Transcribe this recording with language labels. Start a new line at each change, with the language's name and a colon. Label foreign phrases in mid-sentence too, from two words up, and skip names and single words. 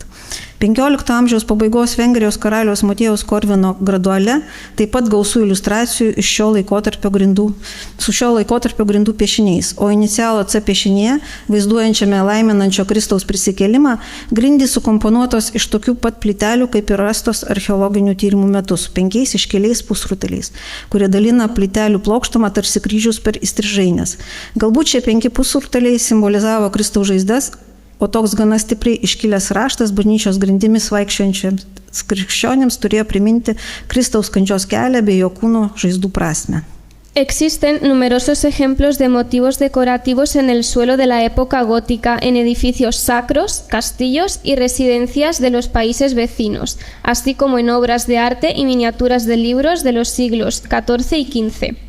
Lithuanian: 15 amžiaus pabaigos Vengrijos karaliaus Motiejaus Korvino graduale taip pat gausų iliustracijų iš šio laikotarpio grindų piešiniais, o inicialo C piešinėje, vaizduojančiame laiminančio Kristaus prisikėlimą, grindys sukomponuotos iš tokių pat plytelių, kaip ir rastos archeologinių tyrimų metu, su 5 iškeliais pusrutuliais, kurie dalina plytelių plokštumą tarsi kryžius per įstrižainės. Galbūt šie 5 pusrutuliai simbolizavo Kristaus žaizdas, o toks gana stipriai iškilęs raštas bažnyčios grindimis vaikščiojančiams krikščionims turėjo priminti Kristaus kančios kelią bei jo kūno žaizdų prasmę.
Spanish: Existen numerosos ejemplos de motivos decorativos en el suelo de la época gótica en edificios sacros, castillos y residencias de los países vecinos, así como en obras de arte y miniaturas de libros de los siglos XIV y XV.